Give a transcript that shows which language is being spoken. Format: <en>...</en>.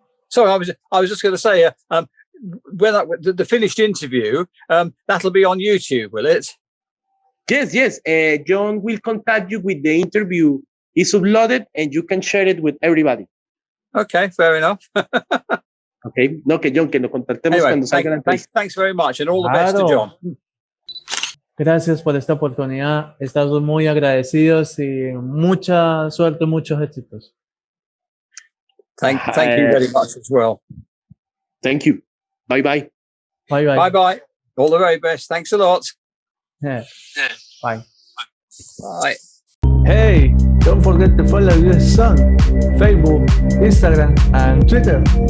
<en>So I was just going to say, when the finished interview, that'll be on YouTube, will it? Yes. John will contact you with the interview. It's uploaded, and you can share it with everybody. Okay, fair enough.</en> <es>Okay, no, que John, que nos contactemos cuando salga la entrevista.</es> <en>Thanks very much, and all the best to John.</en> <es>Gracias por esta oportunidad. Estamos muy agradecidos y mucha suerte, muchos éxitos.</es> <en>Thank you very much as well. Thank you. Bye-bye. Bye-bye. Bye-bye. All the very best. Thanks a lot. Yeah. Bye. Bye. Hey, don't forget to follow your son, Facebook, Instagram, and Twitter.</en>